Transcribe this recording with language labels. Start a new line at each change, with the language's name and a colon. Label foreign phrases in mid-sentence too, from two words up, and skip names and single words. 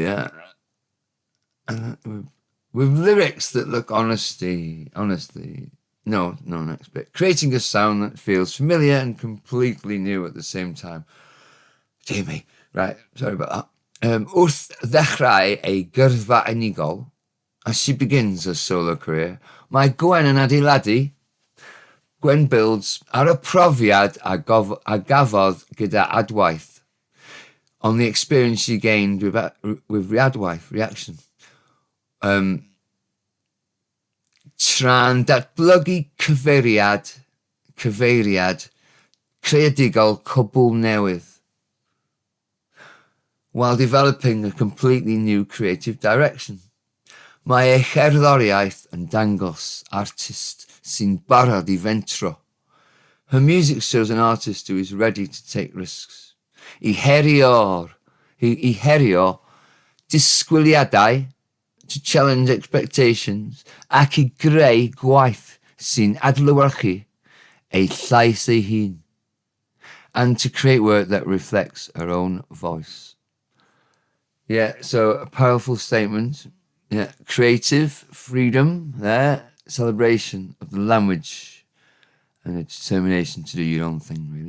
English: With lyrics that look honestly No, next bit. Creating a sound that feels familiar and completely new at the same time. Dear me. Right, sorry about that.
Welsh: Wrth ddechrau ei gyrfa unigol,
English: as she begins her solo career,
Welsh: mae Gwen yn adeiladu. Gwen builds ar y profiad a gafodd gyda adwaith,
English: on the experience she gained with reaction.
Welsh: Tra'n datblygu cyfeiriad creadigol cwbl newydd,
English: while developing a completely new creative direction.
Welsh: Mae ei cherddoriaeth yn dangos artist sy'n barod I fentro.
English: Her music shows an artist who is ready to take risks.
Welsh: I herio disgwyliadau,
English: to challenge expectations,
Welsh: ac I greu gwaith sy'n adlewyrchu ei llais ei hun,
English: and to create work that reflects her own voice. Yeah, so a powerful statement. Yeah, creative freedom there, celebration of the language, and a determination to do your own thing, really.